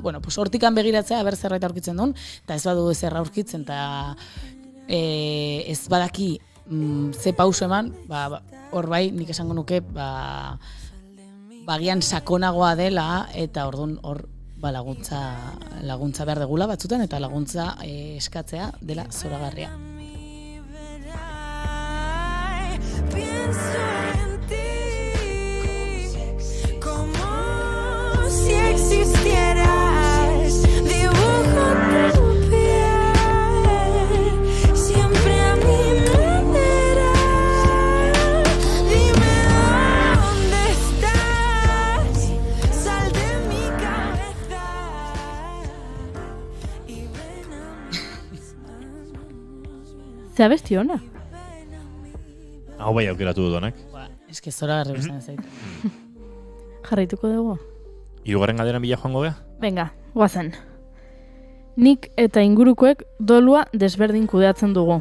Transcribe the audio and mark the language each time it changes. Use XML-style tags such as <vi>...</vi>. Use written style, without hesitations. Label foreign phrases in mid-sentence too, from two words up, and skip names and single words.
<eu>Bueno, pues hortikan begiratzea ber zerbait aurkitzen duen, eta ez badu zer aurkitzen eta ez badaki ze pauso eman, hor bai nik esango nuke bagian sakonagoa dela eta orduan hor laguntza behar degula batzutan eta laguntza eskatzea dela zoragarria.</eu> <es>Pienso en ti como si existieras, dibujo tu piel siempre a mi manera. Dime dónde estás, sal de mi cabeza y ven a mí.</es> <eu>Ze abesti ona. Hau bai aukeratu dudanak. Eske zoragarri bezan zait. Jarraituko dugu. Hirugarren galderan bila joango gea? Venga, guazen. Nik eta ingurukoek dolua desberdin kudeatzen dugu.</eu>